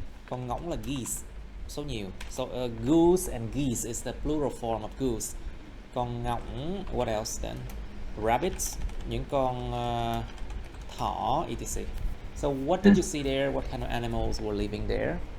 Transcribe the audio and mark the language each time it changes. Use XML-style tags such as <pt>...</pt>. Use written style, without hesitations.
<vi>Con ngỗng là geese, số nhiều.</vi> <en>So goose and geese is the plural form of goose.</en> <vi>Con ngỗng,</vi> <en>what else then?</en> <vi>Rabbits, những con thỏ, etc.</vi> <en>So what did you see there? What kind of animals were living there?</en>